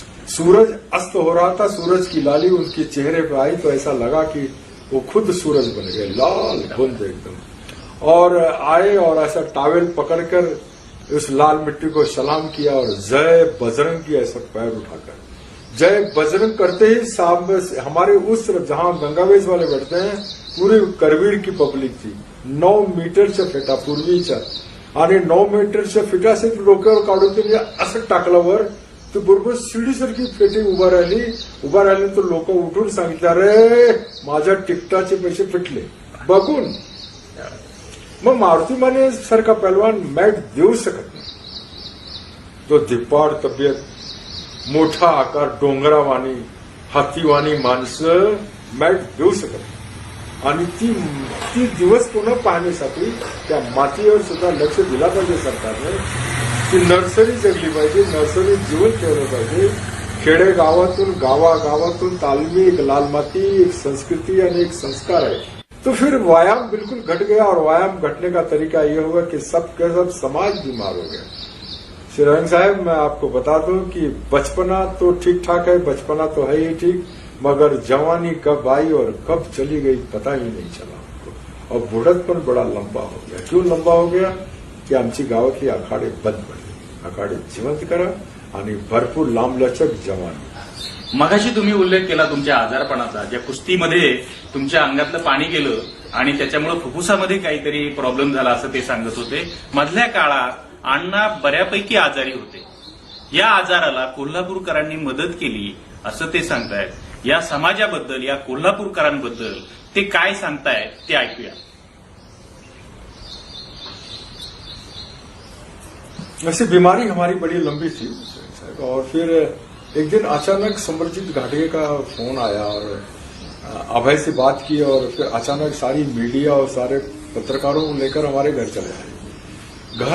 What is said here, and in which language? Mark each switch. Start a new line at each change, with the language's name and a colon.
Hindi: सूरज अस्त हो रहा था, सूरज की लाली उनके चेहरे पर आई तो ऐसा लगा कि वो खुद सूरज बन गए, लाल बुंद एकदम। और आए और ऐसा टावेल पकड़कर उस लाल मिट्टी को सलाम किया और जय बजरंग की ऐसा पैर उठाकर जय बजरंग करते ही सामने हमारे उस तरफ जहां गंगावेश वाले बैठते हैं पूरी करवीर की पब्लिक थी।
Marathi: 9 मीटरच्या फेटा पूर्वीच्या आणि 9 मीटरच्या फेटाचे डोक्यावर काढून त्यांनी असं टाकलं वर, तर बरोबर शिडीसारखी फेटी उभा राहिली तर लोक उठून सांगितले, अरे माझ्या तिकटाचे पैसे फिटले बघून। मग मारुती माने सारखा पहलवान मॅट देऊ शकत नाही। तो धिप्पाड तब्येत, मोठा आकार, डोंगरावाणी हातीवाणी माणसं मॅट देऊ शकत नाही। आणि ती दिवस पुन्हा पाहण्यासाठी त्या मातीवर सुद्धा लक्ष दिला पाहिजे सरकारने। ती नर्सरी जगली पाहिजे, नर्सरी जीवन ठेवलं पाहिजे। खेडेगावातून गावागावातून तालमी एक लाल माती, एक संस्कृति आणि एक संस्कार है।
Hindi: तो फिर व्यायाम बिल्कुल घट गया और व्यायाम घटने का तरीका यह हुआ कि सब के सब समाज बीमार हो गया। श्रीरंग साहब, मैं आपको बता दूं कि बचपना तो ठीक ठाक है, बचपना तो है ही ठीक, मगर जवानी कब आई और कब चली गई पता ही नहीं चला हमको। और बुढ़तपन बड़ा लंबा हो गया। क्यों लंबा हो गया?
Marathi: की आमची गावातली आखाडे बंद पडले। आखाडे जिवंत करा आणि भरपूर लांबलचक जवानी। मगाशी तुम्ही उल्लेख केला तुमच्या आजारपणाचा, ज्या कुस्तीमध्ये तुमच्या अंगातलं पाणी गेलं आणि त्याच्यामुळे फुफ्फुसामध्ये काहीतरी प्रॉब्लेम झाला असं ते सांगत होते। मधल्या काळात अण्णा बऱ्यापैकी आजारी होते। या आजाराला कोल्हापूरकरांनी मदत केली असं ते सांगतायत। या समाजाबद्दल, या कोल्हापूरकरांबद्दल ते काय सांगतायत ते ऐकूया।
Hindi: वैसे बीमारी हमारी बड़ी लंबी थी और फिर एक दिन अचानक समरजीत घाटे का फोन आया और अभय से बात की और फिर अचानक सारी मीडिया और सारे पत्रकारों को लेकर हमारे घर चले आए।